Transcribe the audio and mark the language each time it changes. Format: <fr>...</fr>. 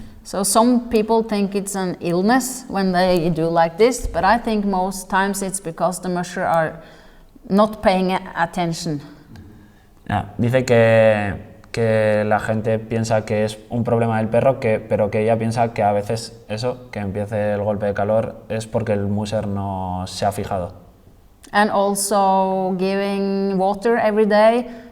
<en>So some people think it's an illness when they do like this, but I think most times it's because the musher are not paying attention.</en> <es>Dice que que la gente piensa que es un problema del perro, pero que ella piensa que a veces eso, que empiece el golpe de calor, es porque el muser no se ha fijado.</es> <en>And also giving water every day.</en>